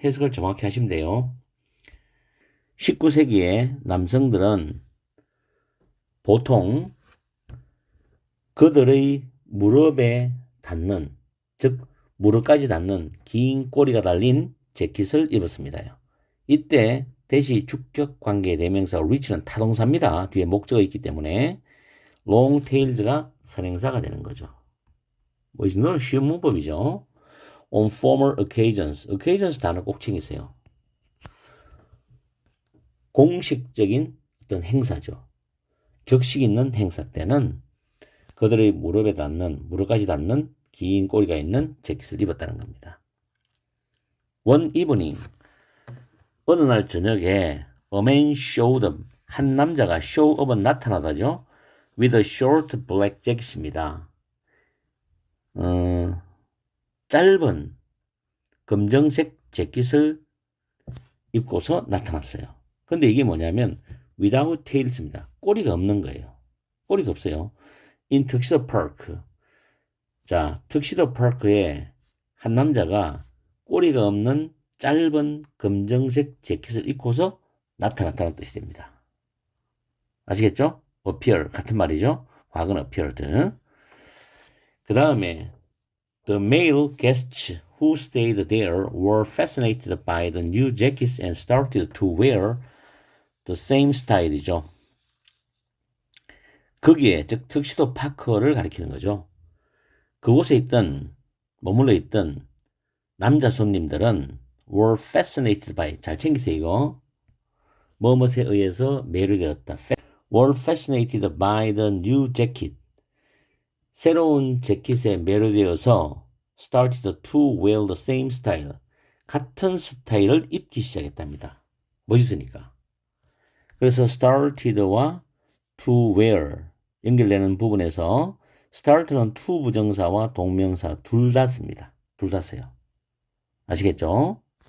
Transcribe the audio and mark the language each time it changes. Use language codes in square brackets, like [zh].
[ko] 해석을 정확히 하시면 돼요. 19세기의 남성들은 보통 그들의 무릎에 닿는, 즉 무릎까지 닿는 긴 꼬리가 달린 재킷을 입었습니다. 이때 대시 주격 관계 대명사 reach는 타동사입니다. 뒤에 목적어 있기 때문에 long tails가 선행사가 되는 거죠. 뭐 이 정도는 쉬운 문법이죠. [en] on formal occasions, occasions [ko] 단어 꼭 챙기세요. 공식적인 어떤 행사죠. 격식 있는 행사 때는 그들의 무릎에 닿는, 무릎까지 닿는 긴 꼬리가 있는 재킷을 입었다는 겁니다. [en] One evening, [ko] 어느 날 저녁에 [en] a man showed up, [ko] 한 남자가 [en] show up은 나타나다죠. with a short black jacket입니다. [ko] 짧은 검정색 재킷을 입고서 나타났어요. 근데 이게 뭐냐면 [en] without tails [ko] 입니다. 꼬리가 없는 거예요. 꼬리가 없어요. [en] in tuxedo park. [ko] 자, 턱시도 파크에 한 남자가 꼬리가 없는 짧은 검정색 재킷을 입고서 나타났다는 뜻이 됩니다. 아시겠죠? appear 같은 말이죠. 과거는 appeared. 그 다음에 [en] the male guests who stayed there were fascinated by the new jackets and started to wear the same style이죠. [ko] 거기에 즉 턱시도 파커를 가리키는 거죠. 그곳에 있던 머물러 있던 남자 손님들은 [en] were fascinated by, [ko] 잘 챙기세요 이거, 뭐뭇에 의해서 매료되었다. [en] were fascinated by the new jacket. [ko] 새로운 재킷에 매료되어서 [en] started to wear the same style. [ko] 같은 스타일을 입기 시작했답니다. 멋있으니까. 그래서 started와 to wear 연결되는 부분에서 start는 to 부정사와 동명사 둘 다 씁니다. 둘 다 써요. 아시겠죠?